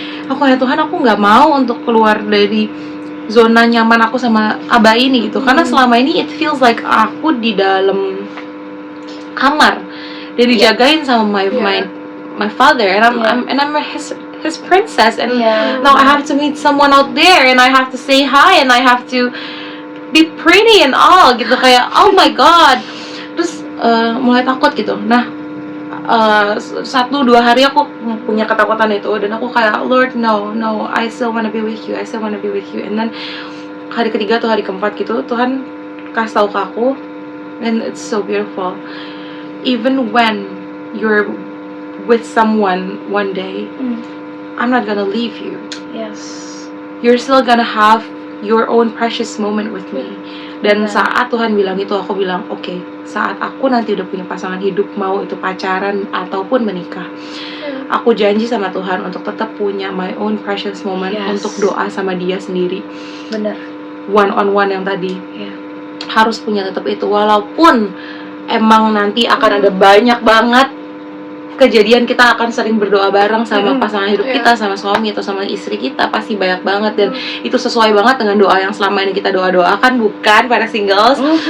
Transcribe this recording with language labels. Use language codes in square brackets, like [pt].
[id] Aku ya Tuhan, aku nggak mau untuk keluar dari zona nyaman aku sama Abah ini gitu. Karena selama ini [en] it feels like [id] aku di dalam kamar dan dijagain sama [en] my father, and I'm his princess, and now I have to meet someone out there, and I have to say hi, and I have to be pretty and all [id] gitu, kayak [en] oh my god. [id] Terus mulai takut gitu. Nah 1-2 hari aku punya ketakutan itu, dan aku kayak [en] Lord no, I still wanna be with you, and then [id] hari ketiga atau hari keempat gitu Tuhan kasih tahu ke aku, [en] and it's so beautiful. Even when you're with someone one day, I'm not gonna leave you. You're still gonna have your own precious moment with me. [id] Dan saat Tuhan bilang itu, aku bilang oke, saat aku nanti udah punya pasangan hidup, mau itu pacaran ataupun menikah, aku janji sama Tuhan untuk tetap punya [en] my own precious moment, [id] untuk doa sama dia sendiri. Benar. [en] One on one [id] yang tadi harus punya tetap itu, walaupun emang nanti akan ada banyak banget kejadian kita akan sering berdoa bareng sama pasangan hidup kita, sama suami atau sama istri kita, pasti banyak banget, dan itu sesuai banget dengan doa yang selama ini kita doakan, bukan para singles.